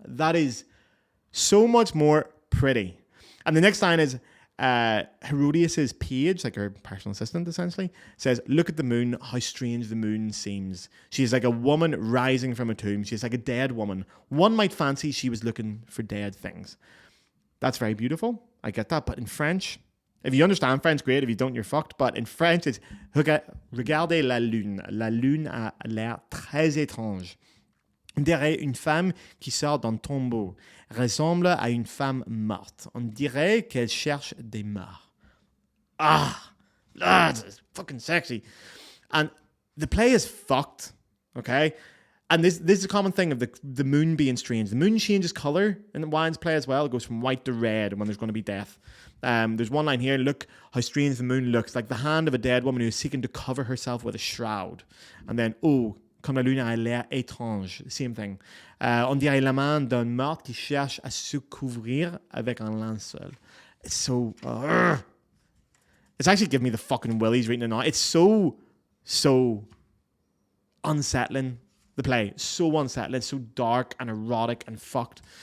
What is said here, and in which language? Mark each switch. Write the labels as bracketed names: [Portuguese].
[English] That is so much more pretty. And the next line is, Herodias's page, like her personal assistant essentially, says, "Look at the moon, how strange the moon seems. She is like a woman rising from a tomb. She is like a dead woman. One might fancy she was looking for dead things." That's very beautiful. I get that. But in French, if you understand French, great. If you don't, you're fucked. But in French, it's [French] "Regardez la lune. La lune a l'air très étrange. On dirait une femme qui sort d'un tombeau. Ressemble à une femme morte. On dirait qu'elle cherche des morts." [English] It's fucking sexy. And the play is fucked, okay? And this is a common thing of the moon being strange. The moon changes colour in Wilde's play as well. It goes from white to red when there's going to be death. There's one line here, "Look how strange the moon looks, like the hand of a dead woman who is seeking to cover herself with a shroud." And then, [French] "Oh, comme la lune a l'air étrange." [English] Same thing. [French] "On dirait la main d'un mort qui cherche à se couvrir avec un linceul." [English] It's so... it's actually giving me the fucking willies reading it now. It's so unsettling, the play. So unsettling. It's so dark and erotic and fucked.